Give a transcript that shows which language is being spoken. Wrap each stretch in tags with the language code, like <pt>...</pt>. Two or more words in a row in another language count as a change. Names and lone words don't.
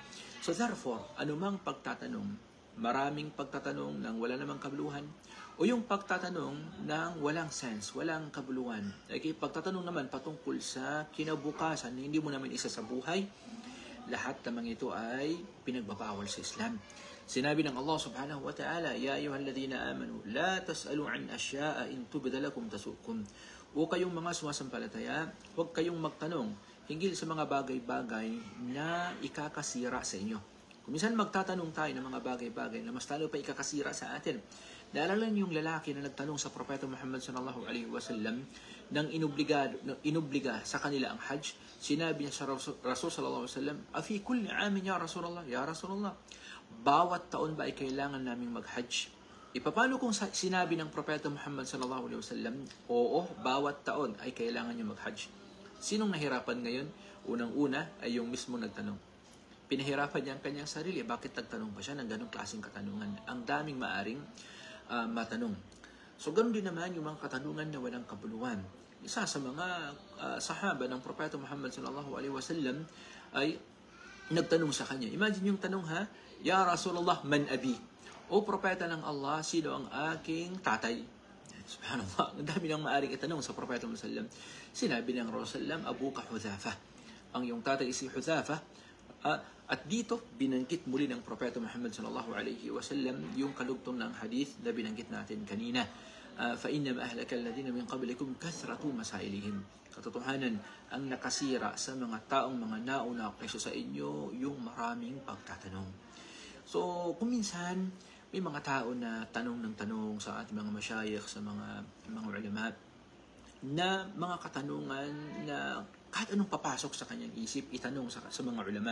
<en>So therefore,</en> <tl>anumang pagtatanong, maraming pagtatanong ng wala namang kabuluhan, o yung pagtatanong ng walang sense, walang kabuluhan. Okay? Pagtatanong naman patungkol sa kinabukasan, hindi mo naman isa sa buhay, lahat namang ito ay pinagbabawal sa Islam. Sinabi ng</tl> <ar>الله سبحانه وتعالى يا أيها الذين آمنوا لا تسألوا عن أشياء إن تبد لكم تسؤكم.</ar> <tl>O kayong mga sumasampalataya, huwag kayong magtanong hinggil sa mga bagay-bagay na ikakasira sa inyo. Kung minsan magtatanong tayo ng mga bagay-bagay na mas lalo pa ikakasira sa atin. Naalala niyo yung lalaki na nagtanong sa Propeta Muhammad</tl> <ar>صلى الله عليه وسلم</ar> <tl>nang inubliga sa kanila ang Hajj. Sinabi niya sa Rasul</tl> <ar>صلى الله عليه وسلم أفي كل عام يا رسول الله يا رسول الله,</ar> <tl>bawat taon ba ay kailangan naming mag-Hajj?" Ipapalo kung sinabi ng Propeta Muhammad</tl> <ar>صلى الله عليه وسلم,</ar> <tl>"Oo, bawat taon ay kailangan niyo mag-Hajj." Sinong nahirapan ngayon? Unang-una ay yung mismo nagtanong. Pinahirapan niya ang kanyang sarili. Bakit nagtanong pa siya ng ganong klaseng katanungan? Ang daming maaring matanong. So, ganoon din naman yung mga katanungan na walang kabuluhan. Isa sa mga sahaba ng Propeta Muhammad</tl> <ar>صلى الله عليه وسلم</ar> <tl>ay nagtanong sa kanya. Imagine yung tanong, ha?</tl> <ar>يا رسول الله من أبي?</ar> <tl>O Propeta ng Allah, sino ang aking tatay? Subhanallah, ang dami nang maaring itanong sa Propeta Muhammad</tl> <ar>صلى الله عليه وسلم.</ar> <tl>Sinabi ng Rasulullah, abuka Hudhafa. Ang iyong tatay si Hudhafa. At dito, binanggit muli ng Propeta Muhammad</tl> <ar>صلى الله عليه وسلم</ar> <tl>yung kalugtong ng hadith na binanggit natin kanina.</tl> <ar>فَإِنَّمَا أَهْلَكَ الَّذِينَ مِنْ قَبْلِكُمْ كَثْرَةُ مَسَائِلِهِمْ.</ar> <tl>Katotohanan, ang nakasira sa mga taong mga nauna kaysa sa inyo, yung maraming pagtatanong. So, kung minsan, may mga tao na tanong ng tanong sa ating mga masyayikh, sa mga ulama, na mga katanungan na kahit anong papasok sa kanyang isip, itanong sa mga ulama.</tl>